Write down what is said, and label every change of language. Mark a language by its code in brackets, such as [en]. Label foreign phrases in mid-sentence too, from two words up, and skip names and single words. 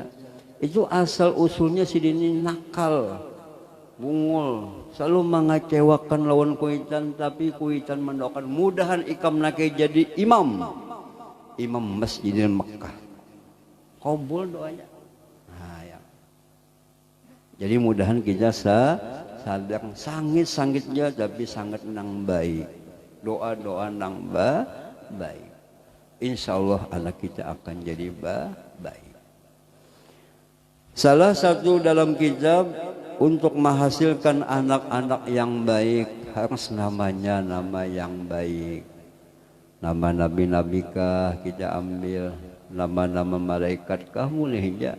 [bjn] Itu asal usulnya sidin ini nakal, bungul, selalu mengecewakan lawan kuitan, tapi kuitan mendoakan mudahan ikam nake jadi imam Masjidil Mekah. [id] Kabul doanya. Ya. [bjn] Jadi mudahan kita sadar sangit-sangitnya tapi sangat nang baik. [id] Doa nang baik. [ar] إن شاء الله [id] anak kita akan jadi baik. Salah satu dalam kitab untuk menghasilkan anak-anak yang baik harus namanya nama yang baik. Nama nabi-nabi kah kita ambil, nama-nama malaikat kah boleh ya.